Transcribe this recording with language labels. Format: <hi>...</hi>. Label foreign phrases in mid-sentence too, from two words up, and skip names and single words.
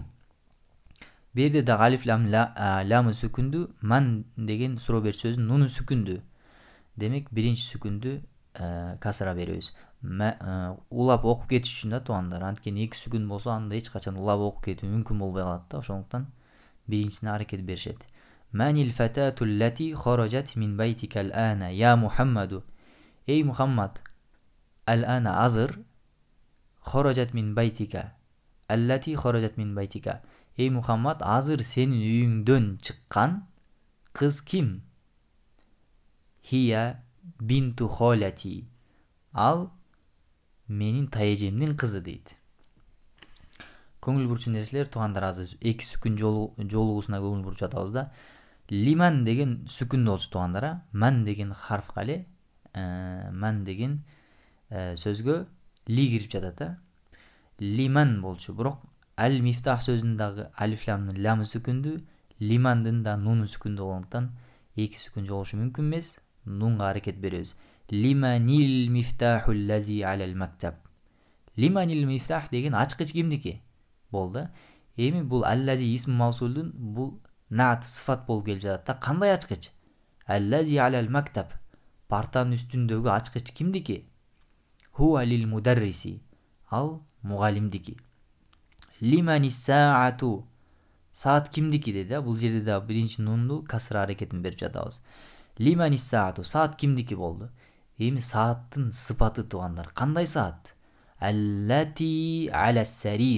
<ky>Берде дагы алиф ламы сүкүндүү, ман деген суроо берүүчү сөздүн нуну сүкүндүү. Демек биринчи сүкүндү касра беребиз. Улап окуп кетиш үчүн да туугандар. Анткени эки сүкүн болсо анда эч качан улап окуп кетүү мүмкүн болбой калат да. Ошондуктан биринчисине аракет беришет.</ky> <ar>من الفتاة التي خرجت من بيتك الآن يا محمد. Эй Мухаммад, ал-ана азыр, خرجت من بيتك. التي خرجت من بيتك.</ar> <ky>Эй Мухаммад, азыр сенин үйүңдөн чыккан кыз ким?</ky> <ar>هي بنت خالتي.</ar> <ky>Ал менин тайэжемдин кызы дейт. Көңүл бурчу нерселер туугандар, азыр эки сүкүн жолугусуна көңүл буруп жатабыз да. Лиман деген сүкүн болчу туугандар. Ман деген харфка эле, ман деген сөзгө ли кирип жатат да. Лиман болчу, бирок аль-мифтах сөзүнүн дагы алиф ламдын ламы сүкүндүү, лимандын да нуну сүкүндүү болгондуктан эки сүкүн жолугушу мүмкүн эмес.</ky> <ar>Нунга аракет беребиз. لمن المفتاح الذي على المكتب. لمن المفتاح</ar> <ky>деген ачкыч кимдики? Болду. Эми бул аллази исм мавсулдун бул наат сыфат болуп келип жатат да. Кандай ачкыч?</ky> <ar>الذي على المكتب.</ar> <ky>Партанын үстүндөгү ачкыч кимдики?</ky> <ar>هو للمدرس.</ar> <ky>Ал мугалимдики.</ky> <ar>لمن الساعة.</ar> <ky>Саат кимдики деди. Бул жерде да биринчи нунду касра аракетин берип жатабыз.</ky> <ar>لمن الساعة.</ar> <ky>Саат кимдики болду? Эми сааттын сыпаты туугандар. Кандай саат?</ky> <ar>التي على السرير.</ar>